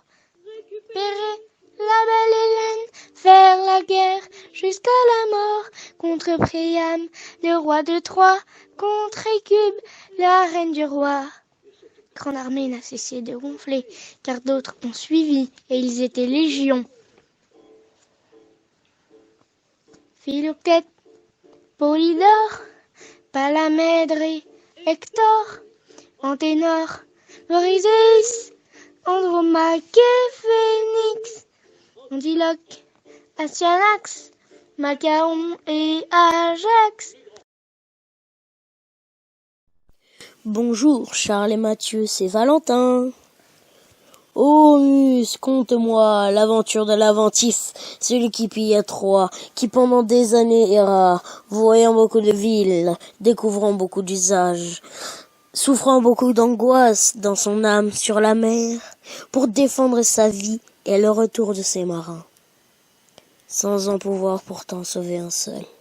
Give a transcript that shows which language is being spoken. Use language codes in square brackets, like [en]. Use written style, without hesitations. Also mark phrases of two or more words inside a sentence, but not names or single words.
[fr] Récupérer la belle Hélène, faire la guerre jusqu'à la mort contre Priam, le roi de Troie, contre Écube, la reine du roi. Grande armée n'a cessé de gonfler, car d'autres ont suivi, et ils étaient légions. Philoctète, Polydore, Palamède et Hector, Anténor, Eurystheus, Andromaque et Phénix, Antiloque, Astyanax, Macaon et Ajax. Bonjour Charles et Mathieu, c'est Valentin. Ô Muse, conte-moi l'aventure de l'Aventif, celui qui pilla Troie, qui pendant des années erra, voyant beaucoup de villes, découvrant beaucoup d'usages, souffrant beaucoup d'angoisse dans son âme sur la mer, pour défendre sa vie et le retour de ses marins, sans en pouvoir pourtant sauver un seul.